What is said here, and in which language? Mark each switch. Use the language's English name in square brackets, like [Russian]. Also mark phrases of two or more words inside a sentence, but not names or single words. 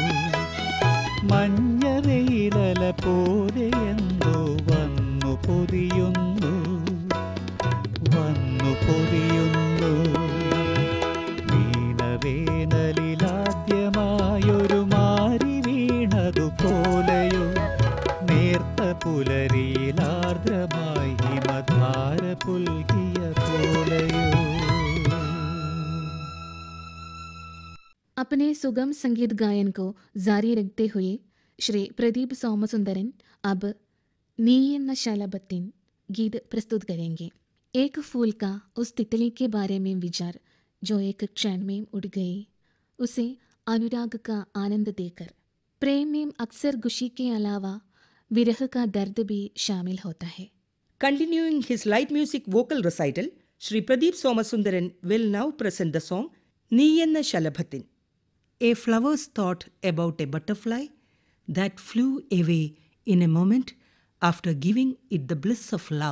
[Malayalam] മഞ്ഞ വെയിലല പോലെ എന്തോ വന്നു പൊതിയുന്നു വന്നു പൊതിയുന്നു വേനലിലാദ്യമായൊരു മാരി വീണതുപോലെയോ നേർത്ത പുലരിയിലാർദ്രമായി ഹിമധാര പുൽകിയ പോലെയോ. [Hindi] अपने सुगम संगीत गायन को जारी रखते हुए श्री प्रदीप सोमसुंदरन अब नीयन्न शलभतिन गीत प्रस्तुत करेंगे. एक फूल का उस तितली के बारे में विचार जो एक क्षण में उड़ गई, उसे अनुराग का आनंद देकर. प्रेम में अक्सर खुशी के अलावा विरह का दर्द भी शामिल होता है. [English] Continuing his light music vocal recital, Shri Pradeep Somasundaran will now present the song Neeyanna Shalabhathin. A flower's thought about a butterfly that flew away in a moment after giving it the bliss of love.